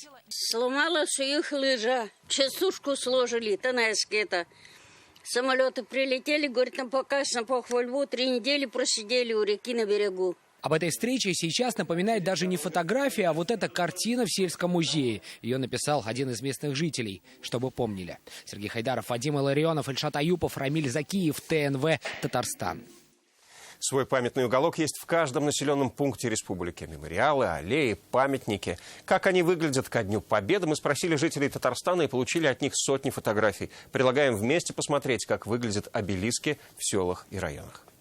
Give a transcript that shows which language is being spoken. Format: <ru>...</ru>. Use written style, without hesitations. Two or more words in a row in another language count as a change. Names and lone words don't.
<ru>Сломалась их лыжа, частушку сложили, танайские-то. Самолеты прилетели, говорит, на показ, на похвальбу, 3 недели просидели у реки на берегу. Об этой встрече сейчас напоминает даже не фотография, а вот эта картина в сельском музее. Ее написал один из местных жителей, чтобы помнили. Сергей Хайдаров, Вадим Илларионов, Ильшат Аюпов, Рамиль Закиев, ТНВ, Татарстан. Свой памятный уголок есть в каждом населенном пункте республики. Мемориалы, аллеи, памятники. Как они выглядят ко Дню Победы, мы спросили жителей Татарстана и получили от них сотни фотографий. Предлагаем вместе посмотреть, как выглядят обелиски в селах и районах.</ru>